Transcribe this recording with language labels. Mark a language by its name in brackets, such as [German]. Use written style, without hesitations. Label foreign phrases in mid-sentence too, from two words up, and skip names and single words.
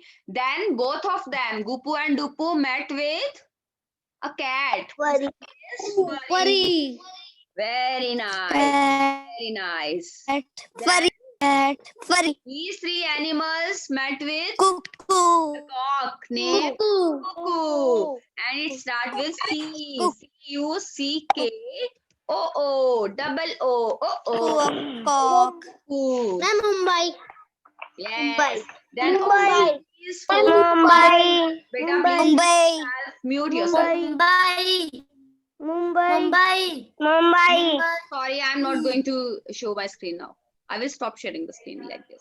[English] Then both of them, Gupu and Dupu, met with a cat. Furry. Yes, Furry. very nice. Cat. Very nice. Furry. Cat. Furry. These three animals met with Cuckoo. a cock named Cuckoo. And it starts with C. C-U-C-K-O-O. Double O. O-O. Cock. Cuckoo. Mumbai. Yes. Then Mumbai. O is for Mumbai. Beta, Mumbai. mute yourself. Mumbai. Mumbai. Mumbai. Sorry, I'm not going to show my screen now. I will stop sharing the screen like this.